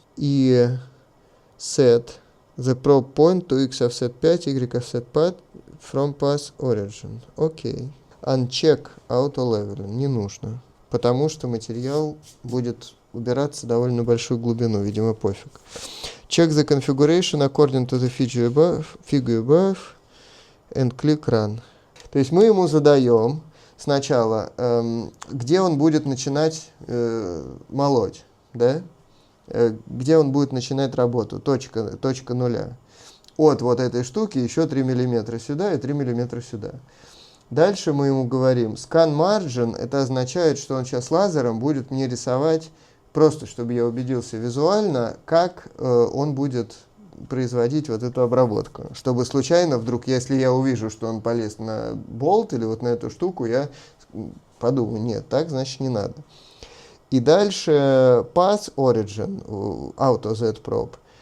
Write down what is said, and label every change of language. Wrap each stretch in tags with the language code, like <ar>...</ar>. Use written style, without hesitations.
<en>И set the probe point to x offset 5, y offset 5 from path origin. Окей. Uncheck auto leveling.</en> <ru>Не нужно. Потому что материал будет убираться довольно большую глубину. Видимо, пофиг.</ru> <en>Check the configuration according to the figure above and click run.</en> <ru>То есть мы ему задаем сначала, где он будет начинать молоть, да? Где он будет начинать работу, точка нуля. От вот этой штуки еще 3 мм сюда и 3 мм сюда. Дальше мы ему говорим, scan margin, это означает, что он сейчас лазером будет мне рисовать, просто чтобы я убедился визуально, как он будет производить вот эту обработку. Чтобы случайно вдруг, если я увижу, что он полез на болт или вот на эту штуку, я подумаю, нет, так значит не надо. И дальше</ru> <en>path origin, auto z-probe.</en>